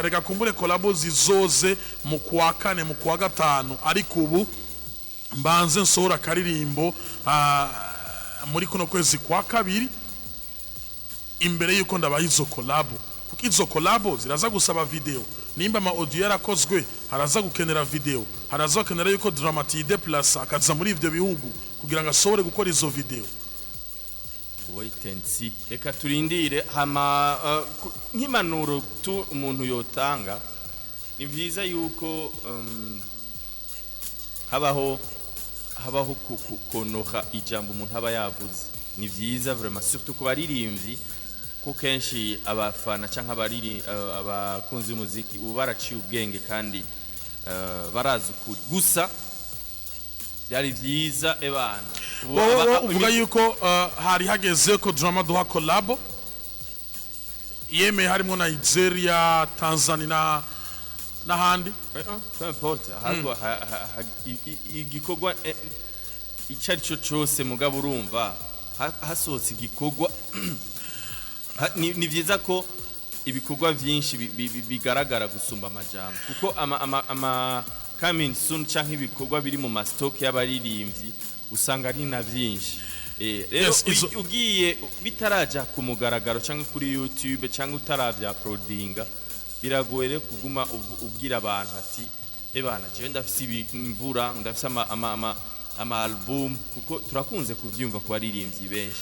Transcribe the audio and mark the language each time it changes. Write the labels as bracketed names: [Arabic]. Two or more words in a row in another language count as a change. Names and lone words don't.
[Rundi] Reka kumbure kolabo zizoze mu kwa kane mu kwa gatanu, ariko ubu mbanze nsohora karirimbo muri kuno kwezi kwa kabiri imbere yuko ndabaha izo kolabo, kuko izo kolabo ziraza gusaba video. Nimba ama audio yarakozwe haraza gukenera video, haraza gukenera yuko Dramati deplace akaza muri ivyo bihugu kugira ngo asohore gukora izo video. [English] Wait and see. [Rundi] Reka turindire hama nk'impanuro tu umuntu yotanga, ni vyiza yuko habaho konoha ijambo umuntu aba yavuze. Ni vyiza [French] vraiment, surtout [Rundi] ku baririmbyi, ko kenshi abafana canke abakunzi b'umuziki ubu baraciye ubwenge kandi barazi ukuri. Gusa byari vyiza ebana uvuga yuko hari hageze ko Drama duha kolabo yeme harimo Nigeria, Tanzania n'ahandi. [French] Peu importe, [Rundi] igikorwa icari cyo cyose mugabo urumva hasohotse igikorwa ni vyiza ko ibikorwa vyinshi bigaragara gusumba amajambo, kuko ama [English] coming soon [Rundi] canke ibikorwa biri mu mastock y'abaririmbyi usanga ari na vyinshi. Rero ugiye bitaraja ku mugaragaro canke kuri YouTube canke utaravya uploadinga, biragoye kuguma ubwira abantu ati ebana je ndafise imvura, ndafise ama album, kuko turakunze kuvyumva ku baririmbyi benshi.